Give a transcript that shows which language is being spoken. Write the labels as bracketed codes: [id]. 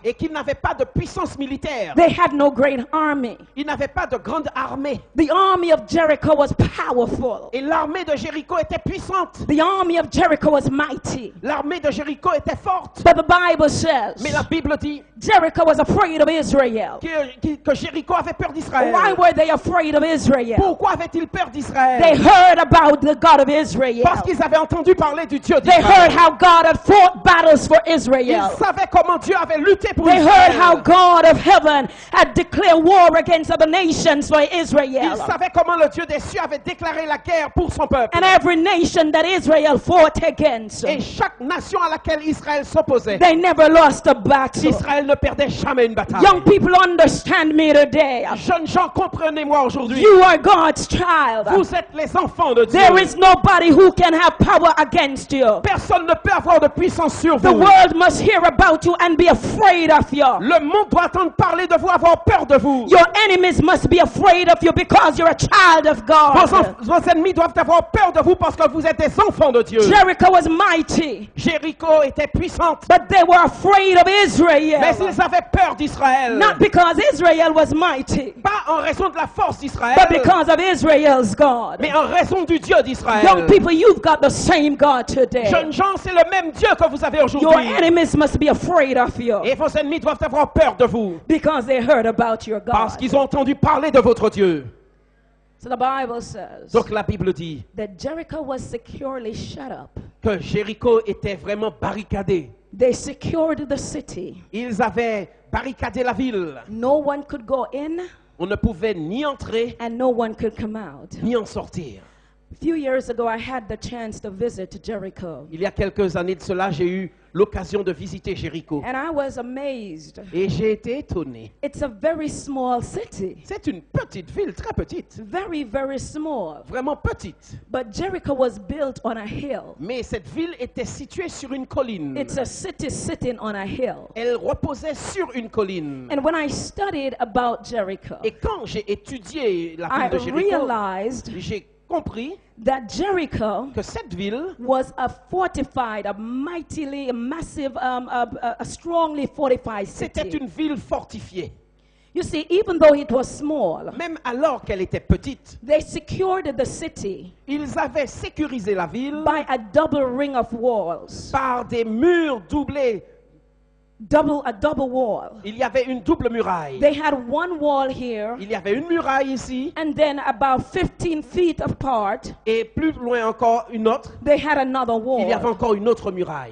[fr] et qu'il n'avait pas de puissance militaire. [en] They had no great army. [fr] Il n'avait pas de grande armée. [en] The army of Jericho was powerful. [fr] Et l'armée de Jéricho était puissante. [en] The army of Jericho was mighty. [fr] L'armée de Jéricho était forte. [en] But the Bible says [fr] Mais la Bible dit [en] Jericho was afraid of Israel. [fr] que Jéricho avait peur d'Israël. [en] Why were they afraid of Israel? [fr] Pourquoi avait-il peur [en] They [fr] d'Israël? [en] heard about the God of Israel. [fr] Parce qu'ils avaient entendu parler du Dieu [en] They heard [fr] d'Israël. [en] how God had fought battles for [fr] Ils [en] Israel. [fr] savaient comment Dieu avait lutté pour [en] They heard how [fr] Israël. [en] God of heaven had declared war against other nations for [fr] Ils [en] Israel. [fr] savaient comment le Dieu des cieux avait déclaré la guerre pour son peuple. [en] And every nation that Israel fought against, [fr] Et chaque nation à laquelle Israël s'opposait, [en] they never lost a battle. [fr] Israël ne perdait jamais une bataille. [en] Young people, understand me today. [fr] Jeunes gens, comprenez-moi aujourd'hui. [en] You are God's child. [fr] Vous êtes les enfants de Dieu. [en] There is nobody who can have power against you. [fr] Personne ne peut avoir de puissance sur [en] The [fr] vous. [en] world must hear about you and be afraid of you. [fr] Le monde doit entendre parler de vous, avoir peur de vous. [en] Your enemies must be afraid of you because you're a child of God. [fr] Vos ennemis doivent avoir peur de vous parce que vous êtes des enfants de Dieu. [en] Jericho was mighty, [fr] Jéricho était puissante, [en] but they were afraid of [fr] mais [en] Israel. [fr] ils avaient peur d'Israël. [en] Not because Israel was mighty, [fr] Pas en raison de la force d'Israël, [en] but because of Israel's God. [fr] mais en raison du Dieu d'Israël. [en] Young people, you've got the same God today. [fr] Jeunes gens, c'est le même Dieu que vous avez [en] Your [fr] aujourd'hui. [en] enemies must be afraid of you [fr] Et vos ennemis doivent avoir peur de vous [en] because they heard about your [fr] parce [en] God. [fr] qu'ils ont entendu parler de votre Dieu. [en] So the Bible says [fr] Donc la Bible dit [en] that Jericho was securely shut up. [fr] que Jéricho était vraiment barricadé. [en] They secured the city. [fr] Ils avaient barricadé la ville. [en] No one could go in [fr] On ne pouvait ni entrer [en] and no one could come out. [fr] ni en sortir. [en] A few years ago, I had the chance to visit Jericho, [fr] Il y a quelques années de cela, j'ai eu l'occasion de visiter Jéricho. [en] and I was amazed. [fr] Et j'ai été étonné. [en] It's a very small city, [fr] C'est une petite ville, très petite. [en] very, very small. [fr] Vraiment petite. [en] But Jericho was built on a hill. [fr] Mais cette ville était située sur une colline. [en] It's a city sitting on a hill. [fr] Elle reposait sur une colline. [en] And when I studied about Jericho, [fr] Et quand j'ai étudié la [en] I [fr] ville de Jéricho, [en] realized [fr] j'ai compris [en] that Jericho [fr] que cette ville [en] was a fortified, a mightily, a massive, a strongly fortified [fr] c'était [en] city. [fr] une ville fortifiée. [en] You see, even though it was small, [fr] Même alors qu'elle était petite, [en] they secured the city [fr] ils avaient sécurisé la ville [en] by a double ring of walls. [fr] par des murs doublés. [en] A double wall. [fr] Il y avait une double muraille. [en] They had one wall here, [fr] Il y avait une muraille ici [en] and then about 15 feet apart, [fr] et plus loin encore une autre. [en] they had another [fr] Il y avait [en] wall. [fr] encore une autre muraille.